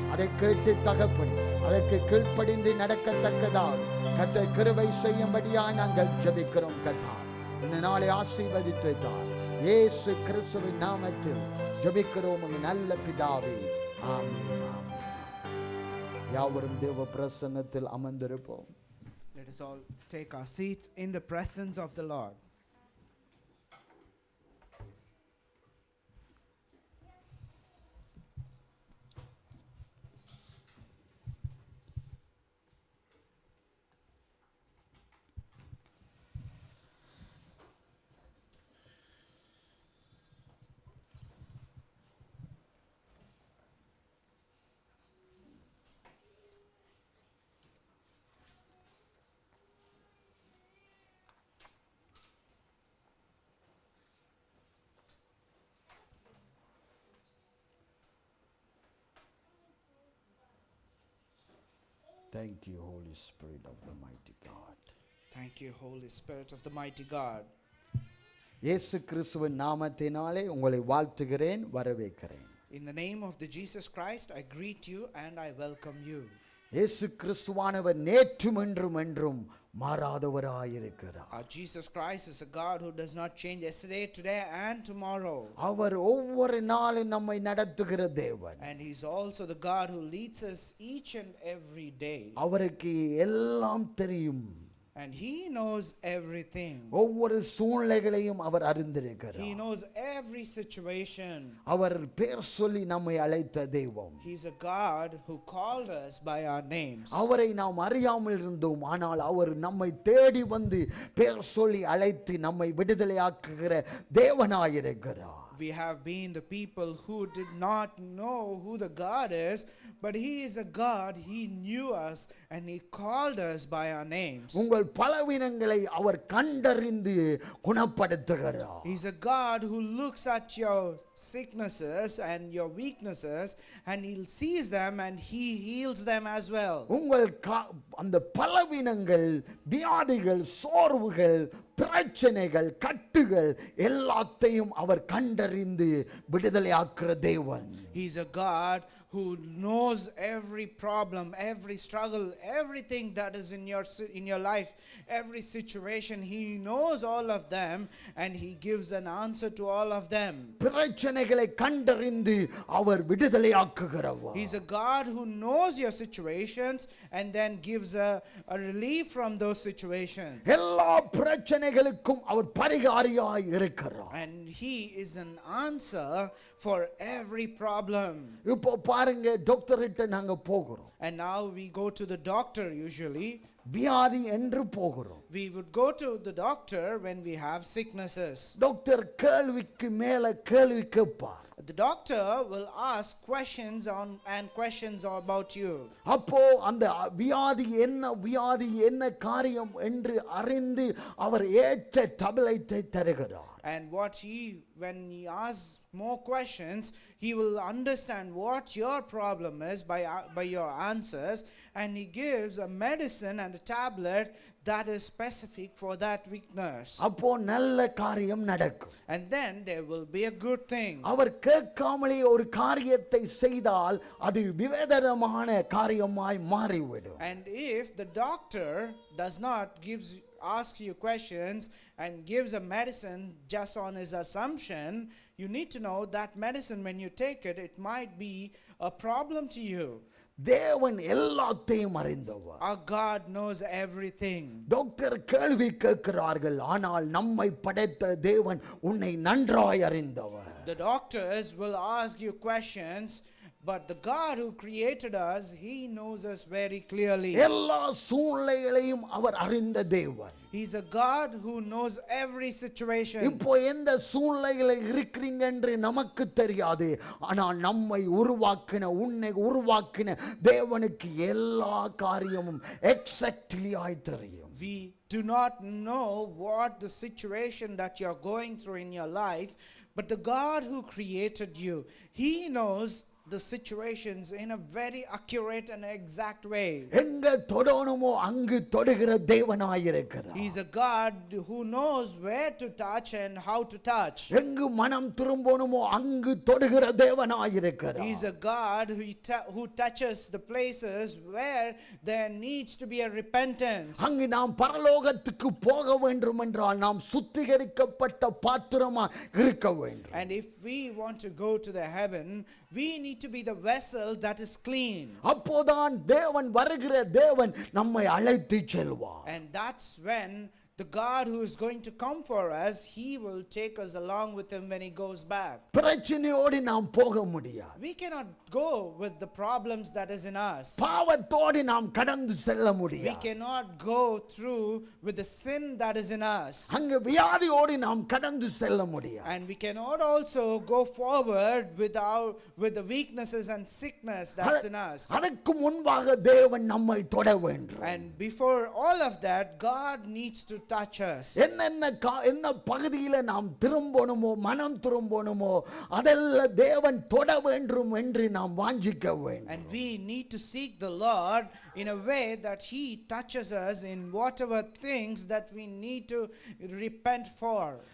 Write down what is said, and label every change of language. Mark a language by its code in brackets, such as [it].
[ta] அதை கேட்டு தகப்படி அதற்கு கீழ்ப்படிந்து நடக்கத்தக்கதாக கர்த்தர் கிருபை செய்யும்படியா நாங்கள் ஜெபிக்கிறோம். கர்த்தா இந்த நாளை ஆசீர்வதித்தார் இயேசு கிறிஸ்துவின் நாமத்தில் ஜெபிக்கிறோம் உங்கள் நல்ல பிதாவே, ஆமென். யாவரும் தேவ பிரசன்னத்தில் அமர்ந்திருப்போம். [en] Let us all take our seats in the presence of the Lord. Thank you, Holy Spirit of the mighty God. Thank you, Holy Spirit of the mighty God. [ta] இயேசு கிறிஸ்துவின் நாமத்தினாலே உங்களை வாழ்த்துகிறேன், வரவேற்கிறேன். [en] In the name of the Jesus Christ, I greet you and I welcome you. [ta] இயேசு கிறிஸ்துவானவர் நேற்றும் என்றும் என்றும் மாறாதவராயிருக்கிறார். [en] Our Jesus Christ is a God who does not change yesterday, today and tomorrow. [ta] அவர் ஒவ்வொரு நாளும் நம்மை நடத்துகிற தேவன். [en] And he's also the God who leads us each and every day. [ta] அவருக்கு எல்லாம் தெரியும். [en] And he knows everything. [ta] ஒவ்வொரு சூழ்நிலைகளையும் அவர் அறிந்திருக்கிறார். [en] He knows every situation. [ta] அவர் பேர் சொல்லி நம்மை அழைத்த தெய்வம். [en] He's a God who called us by our names. [ta] அவரை நாம் அறியாமல் இருந்தோம், ஆனால் அவர் நம்மை தேடி வந்து பேர் சொல்லி அழைத்து நம்மை விடுதலையாக்குகிற தேவனாயிருக்கிறார். [en] We have been the people who did not know who the God is, but he is a God. He knew us and he called us by our names. [ta] உங்கள் பலவீனங்களை அவர் கண்டறிந்து குணப்படுத்துகிறார். [en] He's a God who looks at your sicknesses and your weaknesses and he sees them and he heals them as well. [ta] உங்கள் அந்த பலவீனங்கள், வியாதிகள், சோர்வுகள், பிரச்சனைகள், கட்டுகள் எல்லாத்தையும் அவர் கண்டறிந்து விடுதலையாக்குற தேவன். [en] He's a God who knows every problem, every struggle, everything that is in your life, every situation. He knows all of them and he gives an answer to all of them. [ta] பிரச்சனைகளை கண்டறிந்து அவர் விடுதலையாக்குகிறவர். [en] He's a God who knows your situations and then gives a relief from those situations. [ta] எல்லா பிரச்சனைகளுக்கும் அவர் பரிகாரியாய் இருக்கிறார். [en] And he is an answer for every problem. [ta] இப்போ பாருங்க, டாக்டர்கிட்ட நாங்க போகிறோம். [en] And now we go to the doctor usually. [ta] வியாதி என்று போகிறோம். [en] We would go to the doctor when we have sicknesses. [ta] Doctor கேள்விக்கு மேல கேள்வி கேட்பார். [en] The doctor will ask questions about you. [ta] அப்போ அந்த வியாதி என்ன காரியம் என்று அறிந்து அவர் ஏற்ற டேப்லெட்டை தருகிறார். [en] And when he asks more questions, he will understand what your problem is by your answers, and he gives a medicine and a tablet that is specific for that weakness. [ta] அப்போ நல்ல காரியம் நடக்கும். [en] And then there will be a good thing. [ta] அவர் கேட்காமலே ஒரு காரியத்தை செய்தால் அது விவேதமான காரியமாய் மாறிவிடும். [en] And if the doctor does not ask you questions and gives a medicine just on his assumption, you need to know that medicine, when you take it, it might be a problem to you. [ta] தேவன் எல்லாத்தையும் அறிந்தவர். [en] Our God knows everything. [ta] Doctor கேள்வி கேட்கிறார்கள், ஆனால் நம்மை படைத்த தேவன் உன்னை நன்றாய் அறிந்தவர். [en] The doctors will ask you questions, but the God who created us, he knows us very clearly. [ta] எல்லா சூழ்நிலைகளையும் அவர் அறிந்த தேவன். [en] He's a God who knows every situation. [ta] இப்போ எந்த சூழ்நிலையில் இருக்கிறீங்க என்று நமக்கு தெரியாது, ஆனால் நம்மை உன்னை உருவாக்கின தேவனுக்கு எல்லா காரியமும் எக்ஸாக்ட்லி ஆய் தெரியும். [en] We do not know what the situation that you're going through in your life, but the God who created you, he knows the situations in a very accurate and exact way. [ta] எங்க தொடணுமோ அங்கு தொடுகிற தேவனாயிருக்கிறார். [en] He is a God who knows where to touch and how to touch. [ta] எங்கு மனம் திரும்பணுமோ அங்கு தொடுகிற தேவனாயிருக்கிறார். [en] He is a God who touches the places where there needs to be a repentance. [ta] அங்கு நாம் பரலோகத்துக்கு போக வேண்டும் என்றால் நாம் சுத்திகரிக்கப்பட்ட பாத்திரமாக இருக்க வேண்டும். [en] And if we want to go to the heaven, we need to be the vessel that is clean. [ta] அப்போதான் தேவன் வருகிற தேவன் நம்மை அழைத்து செல்வார். [en] And that's when the God who is going to come for us, he will take us along with him when he goes back. [ta] பிரச்சனையோடு நாம் போக முடியாது. [en] We cannot go with the problems that is in us. [ta] பாவத்தோடு நாம் கடந்து செல்ல [en] We [ta] முடியாது. [en] cannot go through with the sin that is in us. [ta] அங்கு வியாதியோடு நாம் கடந்து செல்ல முடியாது. [en] And we cannot also go forward with the weaknesses and sickness that's in us. [ta] அதற்கு முன்பாக தேவன் நம்மை தொட வேண்டும். [en] And before all of that, God needs to touch us. [ta] என்ன பகுதியில நாம் திரும்பணுமோ, மனம் திரும்பணுமோ, அதெல்லாம் தேவன் தொட வேண்டும் என்று நாம் வாஞ்சிக்க வேண்டும். [en] And we need to seek the Lord in a way that He touches us in whatever things that we need to repent for.